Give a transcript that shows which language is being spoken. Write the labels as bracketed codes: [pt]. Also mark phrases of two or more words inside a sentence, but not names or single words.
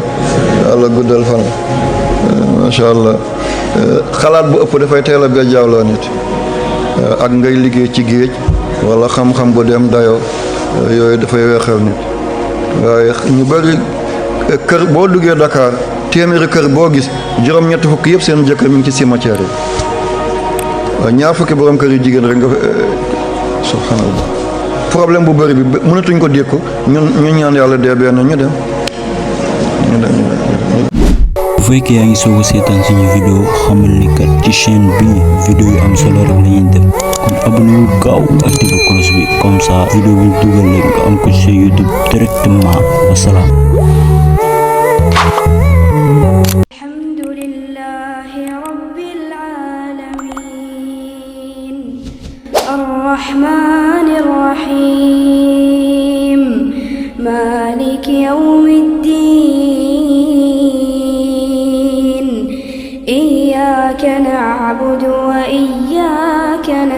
[wo] yàlla guddal fan [ar] ما شاء الله [wo] xalaat bu ëpp dafay teel a bejjaawloo nit ak ngay liggéey ci géej wala xam-xam bu dem dayoo yooyu dafay weexal nit waaye ñu bëri kër boo duggee Dakar téeméeri kër boo gis juróom-ñetti fukk yëpp seen jëkkër mi ngi ci cimetière yi waaw ñaar fukki borom kër yu jigéen rek nga subhanallah problème bu bëri bi mënatuñ ko dékku ñu ñaan yàlla dee benn ñu dem bu fekkee yaa ngi soog a seetaan suñu vidéo xamal ni kat ci chaîne bi vidéo yu am solo rek la ñuy def kon abonné wu gaaw activé cloche bi [fr] comme ça [wo] vidéo bu dugal rek nga am ko ci YouTube directement. Wassalam. [ar] الرحمن الرحيم مالك يوم الدين إياك نعبد وإياك